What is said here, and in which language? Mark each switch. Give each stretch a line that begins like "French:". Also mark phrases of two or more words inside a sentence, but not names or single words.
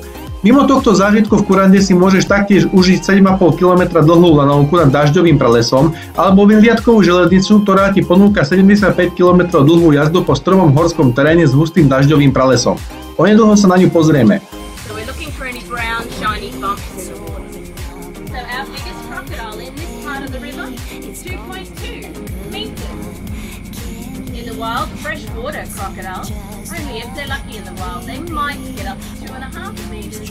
Slovak: Mimo tohto zážitku v Kurande si môžeš taktiež užiť 7,5 km dlhú lanovku nad dažďovým pralesom alebo vyhliadkovú železnicu, ktorá ti ponúka 75 km dlhú jazdu po strmom horskom teréne s hustým dažďovým pralesom. Onedlho sa na ňu pozrieme.
English: So we're looking for any brown, shiny bumps in the water. So our biggest crocodile in this part of the river is 2.2 meters. In the wild, freshwater crocodiles, only if they're lucky in the wild, they might get up to 2.5 meters.